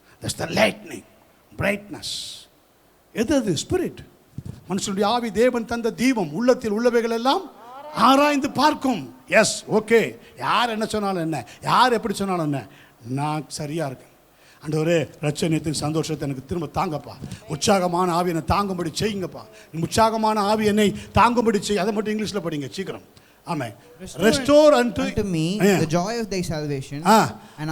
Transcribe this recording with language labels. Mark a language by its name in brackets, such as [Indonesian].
[English] That's the lightning, brightness. [Tamil] எது? Spirit. மனுஷனுடைய ஆவி தேவன் தந்த தீபம். உள்ளத்தில் உள்ளவைகள் எல்லாம் ஆராய்ந்து பார்க்கும். எஸ், ஓகே, யார் என்ன சொன்னாலும் என்ன, யார் எப்படி சொன்னாலும் என்ன, நான் சரியா இருக்கேன். ஆண்டவரே, ரட்சணியத்தின் சந்தோஷத்தை எனக்கு திரும்ப தாங்கப்பா. உற்சாகமான ஆவி என்னை தாங்கும்படி செய்யுங்கப்பா. உற்சாகமான ஆவி என்னை தாங்கும்படி செய். அதை மட்டும் இங்கிலீஷ்ல படிங்க சீக்கிரம். [English] ஆமென். Restore unto me the joy of thy salvation, and